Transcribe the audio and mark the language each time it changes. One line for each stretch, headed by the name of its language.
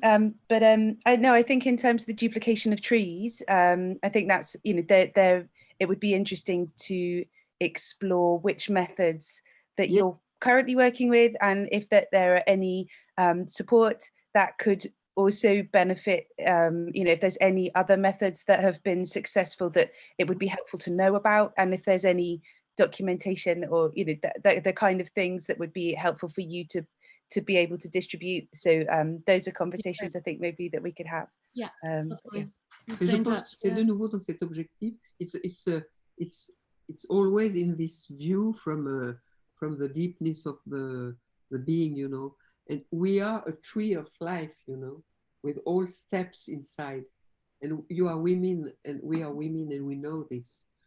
English: I think in terms of the duplication of trees, I think that's, you know, it would be interesting to explore which methods that you're currently working with, and if there are any support that could also benefit, you know, if there's any other methods that have been successful that it would be helpful to know about, and if there's any documentation or, you know, the kind of things that would be helpful for you to be able to distribute. So those are conversations I think maybe that we could have. Yeah.
French: Je pense que c'est de nouveau dans cet objectif.
English: It's always in this view from the deepness of the being, you know. And we are a tree of life, you know, with all steps inside. And you are women, and we are women, and we know this.